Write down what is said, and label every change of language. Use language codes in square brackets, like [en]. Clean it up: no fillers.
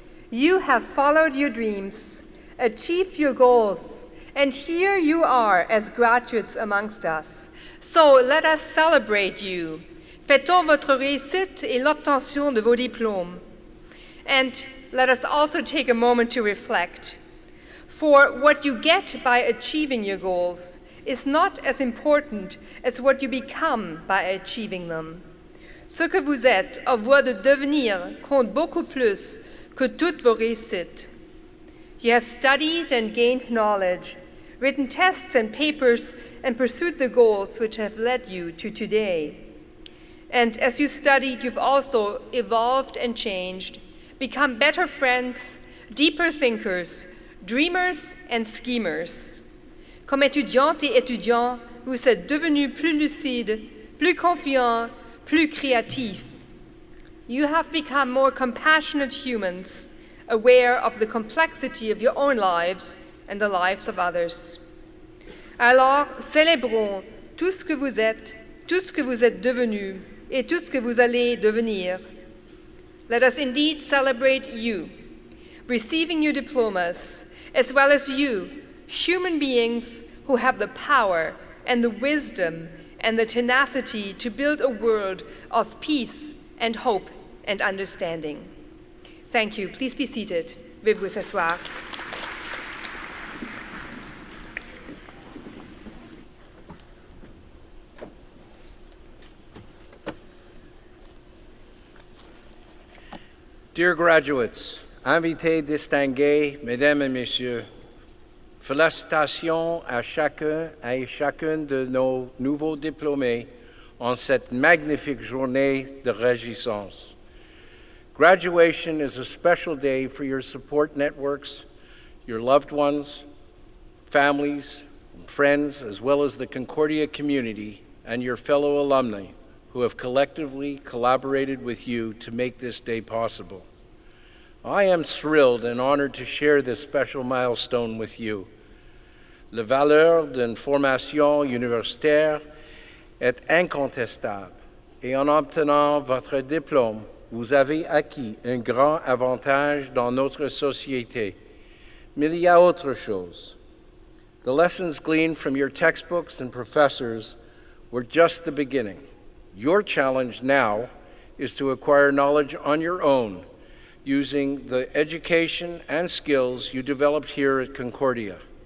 [en] You have followed your dreams, achieved your goals, and here you are as graduates amongst us. So let us celebrate you. [fr] Fêtons votre réussite et l'obtention de vos diplômes. [en] And let us also take a moment to reflect. For what you get by achieving your goals is not as important as what you become by achieving them. [fr] Ce que vous êtes en voie de devenir compte beaucoup plus que toutes vos réussites. [en] You have studied and gained knowledge, written tests and papers, and pursued the goals which have led you to today. And as you studied, you've also evolved and changed, become better friends, deeper thinkers, dreamers and schemers. [fr] Comme étudiante et étudiant, vous êtes devenus plus lucides, plus confiants, plus créatifs. [en] you have become more compassionate humans, aware of the complexity of your own lives and the lives of others. [fr] Alors, célébrons tout ce que vous êtes devenus, et tout ce que vous allez devenir. [en] Let us indeed celebrate you, receiving your diplomas, as well as you, human beings who have the power and the wisdom and the tenacity to build a world of peace and hope and understanding. Thank you. Please be seated. [fr] Veuillez vous asseoir. [en] Dear graduates, [fr] invités distingués, mesdames et messieurs, félicitations à chacun et chacune de nos nouveaux diplômés en cette magnifique journée de réjouissance. [en] Graduation is a special day for your support networks, your loved ones, families, and friends, as well as the Concordia community and your fellow alumni who have collectively collaborated with you to make this day possible. I am thrilled and honored to share this special milestone with you. [fr] La valeur d'une formation universitaire est incontestable et en obtenant votre diplôme, vous avez acquis un grand avantage dans notre société. Mais il y a autre chose. [en] The lessons gleaned from your textbooks and professors were just the beginning. Your challenge now is to acquire knowledge on your own using the education and skills you developed here at Concordia.